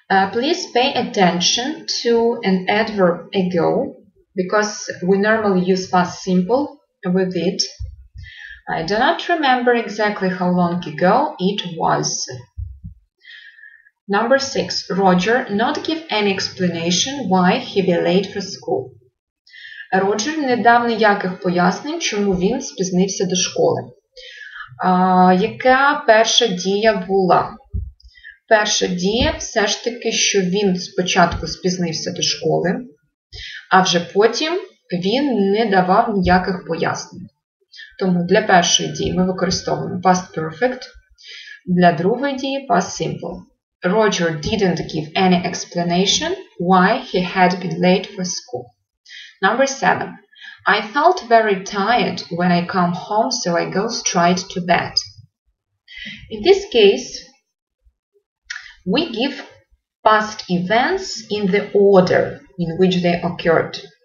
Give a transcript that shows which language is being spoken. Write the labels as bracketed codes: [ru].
[en] Please pay attention to an adverb ago, because we normally use past simple with it. I do not remember exactly how long ago it was. Number 6. Roger not give any explanation why he be late for school. [uk] Роджер не дав ніяких пояснень, чому він спізнився до школи. Яка перша дія була? Перша дія все ж таки, що він спочатку спізнився до школи, а вже потім він не давав ніяких пояснень. Тому для першої дії ми використовуємо past perfect, для другої дії past simple. [en] Roger didn't give any explanation why he had been late for school. Number 7. I felt very tired when I come home, so I go straight to bed. In this case, we give past events in the order in which they occurred.